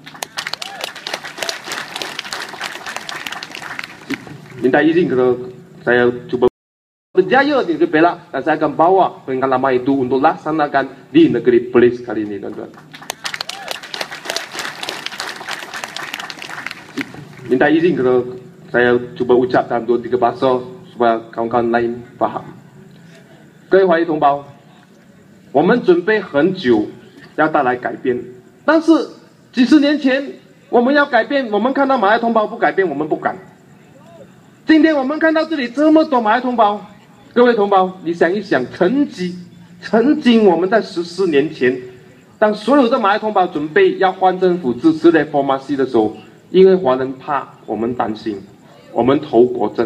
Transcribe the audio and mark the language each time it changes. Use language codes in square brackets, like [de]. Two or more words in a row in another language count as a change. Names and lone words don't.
[ms] Minta izin kalau saya cuba berjaya di negeri Perak. Dan saya akan bawa pengalaman itu untuk laksanakan di negeri Perlis kali ini, tuan-tuan. Minta izin kalau saya cuba ucap dalam 2-3 bahasa supaya kawan-kawan lain faham. [zh] 各位华裔同胞，我们准备很久要带来改变，但是几十年前我们要改变，我们看到马来同胞不改变，我们不敢。今天我们看到这里这么多马来同胞，各位同胞，你想一想，曾经我们在14年前，当所有的马来同胞准备要换政府支持reformasi的时候，因为华人怕，我们担心，我们投国政。